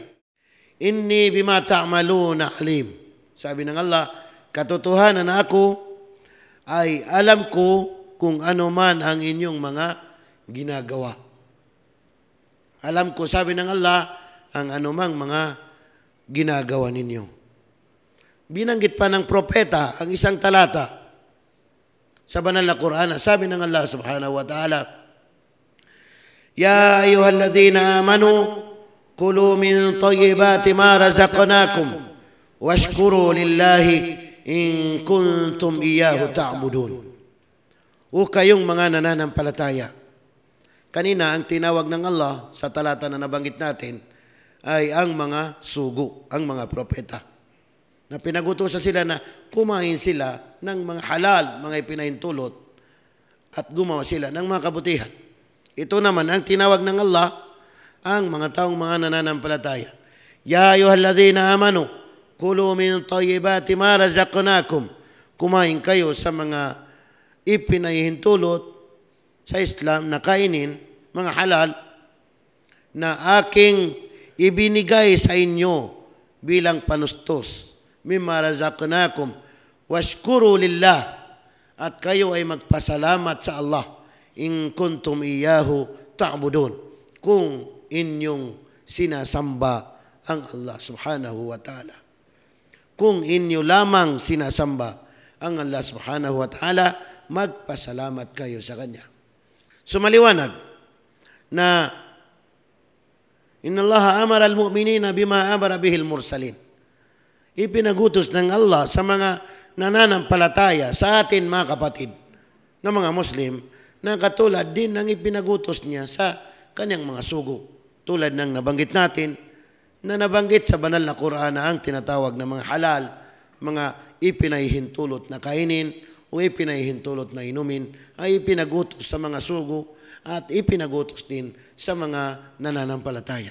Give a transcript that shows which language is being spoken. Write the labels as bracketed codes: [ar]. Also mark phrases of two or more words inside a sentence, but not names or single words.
[ar] إني بما تعملون عليم. [tl] Sabi ng Allah, katotohanan na ako ay alam ko kung ano man ang inyong mga ginagawa. Alam ko, sabi ng Allah, ang anumang mga ginagawa ninyo. Binanggit pa ng propeta ang isang talata sa banal na Quran. Sabi ng [ar] Allah سبحانه وتعالى, يا أيها الذين آمنوا كلوا من طيبات ما رزقناكم واشكروا لله إن كنتم إياه تعبدون. [tl] O kayong mga nananampalataya. Kanina ang tinawag ng Allah sa talata na nabanggit natin ay ang mga sugo, ang mga propeta. Na pinagutusan sila na kumain sila ng mga halal, mga ipinahintulot at gumawa sila ng mga kabutihan. Ito naman ang tinawag ng Allah ang mga taong mga nananampalataya. [ar] يا أيها الذين آمنوا كلوا من طيبات ما رزقناكم. [tl] Kumain kayo sa mga ipinahihintulot sa Islam na kainin mga halal, na aking ibinigay sa inyo bilang panustos. [ar] مما رزقناكم واشكروا لله. [tl] At kayo ay magpasalamat sa Allah [ar] إن كنتم إياه تعبدون. [tl] Kung inyong sinasamba ang Allah [ar] سبحانه وتعالى. [tl] Kung inyo lamang sinasamba ang Allah [ar] سبحانه وتعالى, [tl] magpasalamat kayo sa Kanya. So maliwanag na [ar] إن الله أمر المؤمنين بما أمر به المرسلين. [tl] Ipinagutos ng Allah sa mga nananampalataya sa atin mga kapatid na mga Muslim na katulad din ng ipinagutos niya sa kanyang mga sugo. Tulad ng nabanggit natin na nabanggit sa banal na Quran na ang tinatawag na mga halal, mga ipinahihintulot na kainin o ipinahihintulot na inumin ay ipinagutos sa mga sugo at ipinagutos din sa mga nananampalataya.